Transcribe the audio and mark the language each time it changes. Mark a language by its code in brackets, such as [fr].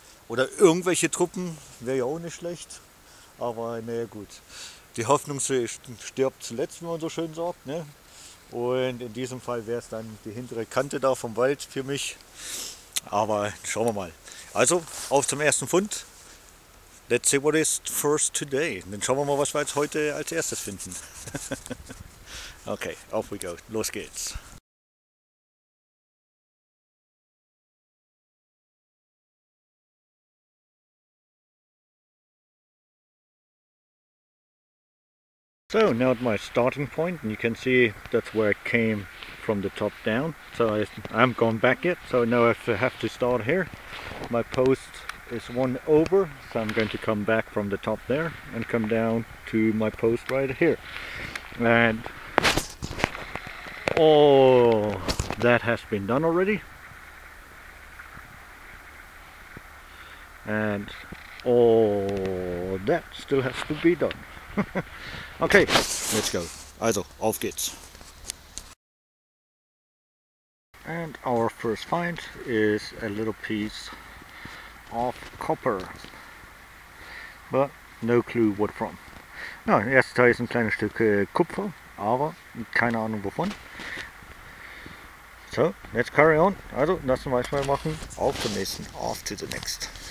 [de] Oder irgendwelche Truppen, wäre ja auch nicht schlecht. Aber naja gut, die Hoffnung stirbt zuletzt, wie man so schön sagt, ne? Und in diesem Fall wäre es dann die hintere Kante da vom Wald für mich. Aber schauen wir mal. Also, auf zum ersten Fund. [en] Let's see what is first today. [de] Dann schauen wir mal, was wir jetzt heute als erstes finden. [en] Okay, off we go. [de] Los geht's. [en] So now at my starting point, and you can see that's where it came from the top down. So I haven't gone back yet, so now I have to start here. My post is one over, so I'm going to come back from the top there and come down to my post right here. And all that has been done already. And all that still has to be done. Okay, let's go. [de] Also, auf geht's. [en] And our first find is a little piece of copper. But no clue what from. [de] Ja, das erste Teil ist ein kleines Stück Kupfer, aber keine Ahnung wovon. [en] So, let's carry on. [de] Also, lassen wir mal machen. Auf zum nächsten. [en] Off to the next.